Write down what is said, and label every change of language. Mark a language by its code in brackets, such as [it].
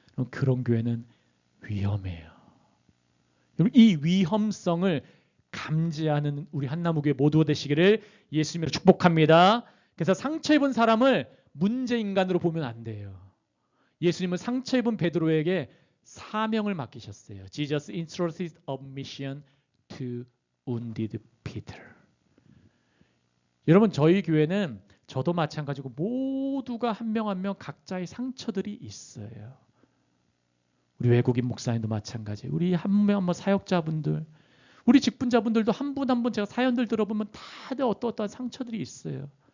[ko] 그런 교회는 위험해요. 이 위험성을 감지하는 우리 한나무교회 모두가 되시기를 예수님으로 축복합니다. 그래서 상처 입은 사람을 문제 인간으로 보면 안 돼요. 예수님은 상처 입은 베드로에게 사명을 맡기셨어요. [en] Jesus entrusted a mission to wounded Peter. [ko] 여러분, 저희 교회는 저도 마찬가지고 모두가 한 명 한 명 각자의 상처들이 있어요. 우리 외국인 목사님도 마찬가지. 우리 한 명 사역자분들, 우리 직분자분들도 한 분 한 분 제가 사연들 들어보면 다들 어떠한 상처들이 있어요.